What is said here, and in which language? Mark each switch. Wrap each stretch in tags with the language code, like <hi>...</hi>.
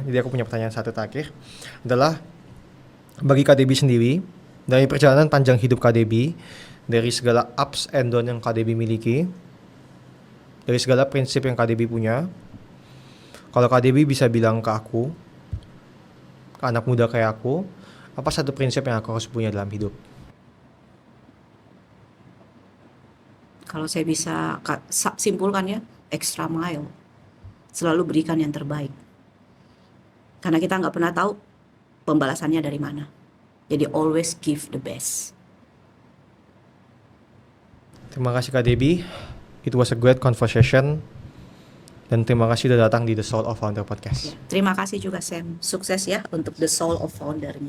<id>Jadi aku punya pertanyaan satu terakhir, adalah bagi KDB sendiri, dari perjalanan panjang hidup KDB, dari segala</id> <en>ups and down</en> <id>yang KDB miliki, dari segala prinsip yang KDB punya, kalau KDB bisa bilang ke aku, ke anak muda kayak aku, apa satu prinsip yang aku harus punya dalam hidup? Kalau saya bisa simpulkan ya, extra mile. Selalu berikan yang terbaik. Karena kita nggak pernah tahu pembalasannya dari mana. Jadi</id> <en>always give the best.</en> <id>Terima kasih KDB.</id> <en>It was a great conversation.</en> <id>Dan terima kasih sudah datang di The Soul of Founder Podcast. Terima kasih juga Sam. Sukses ya untuk The Soul of Founder-nya.</id>